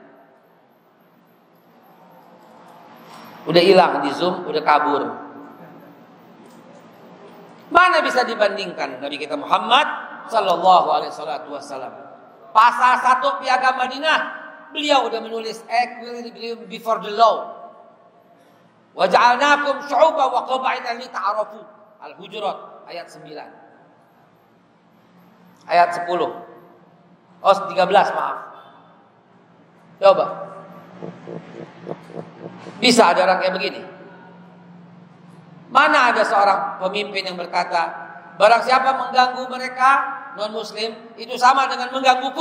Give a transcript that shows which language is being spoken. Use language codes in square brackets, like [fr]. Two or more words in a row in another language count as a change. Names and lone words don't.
[id] Udah hilang di Zoom, udah kabur. Mana bisa dibandingkan Nabi kita Muhammad [ar] صلى الله عليه وسلم. [id] Pasal 1 Piagam Madinah, beliau udah menulis [en] equilibrium before the law. [ar] وجعلناكم شعوبا وقبائل لتعارفوا. [id] Al-Hujurat ayat 9. Ayat 10. Oh, 13 maaf. Coba. Bisa ada orang kayak begini? Mana ada seorang pemimpin yang berkata, barang siapa mengganggu mereka non-muslim, itu sama dengan menggangguku.